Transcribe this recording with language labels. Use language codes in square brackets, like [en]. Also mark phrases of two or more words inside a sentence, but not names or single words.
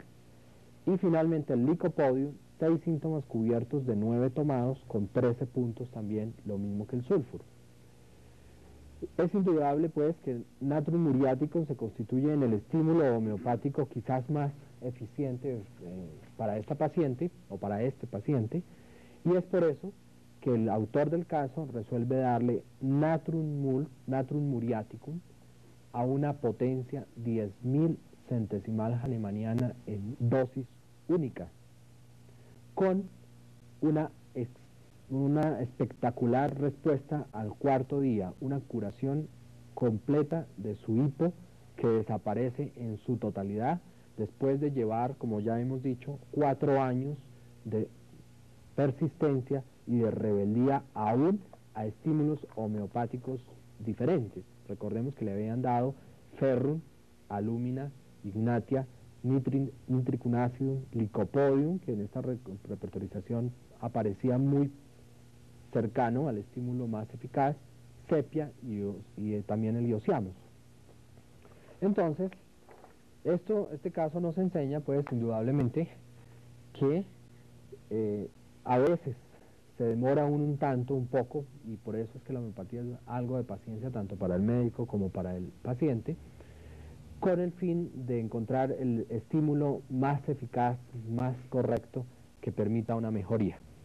[es] Y finalmente el lycopodium, 6 síntomas cubiertos de 9 tomados con 13 puntos también, lo mismo que el sulfur. Es indudable pues que el natrium muriaticum se constituye en el estímulo homeopático quizás más eficiente para esta paciente o para este paciente, y es por eso que el autor del caso resuelve darle natrium muriaticum a una potencia 10.000 centesimal hahnemanniana en dosis única, con una espectacular respuesta al cuarto día, una curación completa de su hipo que desaparece en su totalidad después de llevar, como ya hemos dicho, 4 años de persistencia y de rebeldía aún a estímulos homeopáticos diferentes. Recordemos que le habían dado ferrum, alúmina, ignatia, nitricum acidum, lycopodium, que en esta repertorización aparecía muy cercano al estímulo más eficaz, sepia y también el diosiamus. Entonces, este caso nos enseña, pues, indudablemente, que a veces se demora un poco, y por eso es que la homeopatía es algo de paciencia tanto para el médico como para el paciente, con el fin de encontrar el estímulo más eficaz, más correcto, que permita una mejoría.